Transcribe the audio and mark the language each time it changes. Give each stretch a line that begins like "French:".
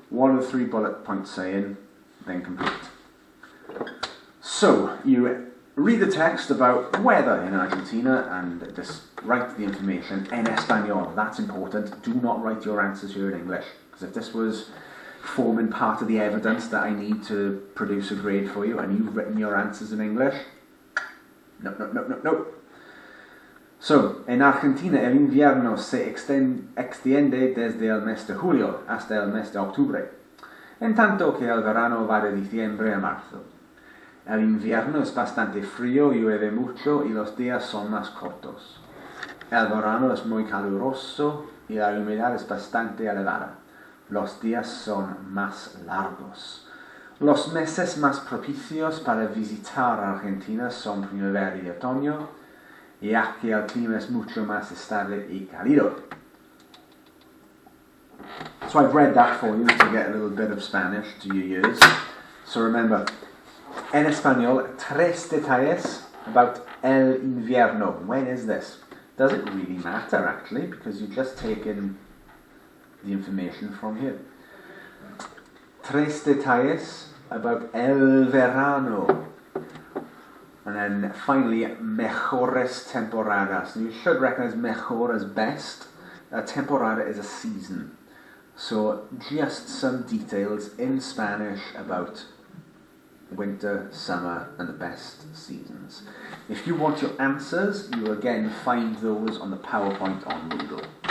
English: What are the 3 bullet points saying? Then complete. So, you read the text about weather in Argentina and just write the information
Spanish: en español.
English: That's important. Do not write your answers here in English. Because if this was forming part of the evidence that I need to produce a grade for you, and you've written your answers in English. No.
Spanish: So, en Argentina el invierno se extiende desde el mes de julio hasta el mes de octubre, en tanto que el verano va de diciembre a marzo. El invierno es bastante frío, llueve mucho y los días son más cortos. El verano es muy caluroso y la humedad es bastante elevada. Los días son más largos. Los meses más propicios para visitar Argentina son primavera y otoño, y aquí el clima es mucho más estable y cálido.
English: So I've read that for you to get a little bit of Spanish to your ears. So remember,
Spanish: en español, 3 detalles
English: about
Spanish: el invierno.
English: When is this? Does it really matter, actually? Because you've just taken the information from here.
Spanish: 3 detalles
English: about
Spanish: el verano.
English: And then finally,
Spanish: mejores temporadas.
English: You should recognize mejor as best. A temporada is a season. So just some details in Spanish about winter, summer, and the best seasons. If you want your answers, you will again find those on the PowerPoint on Moodle.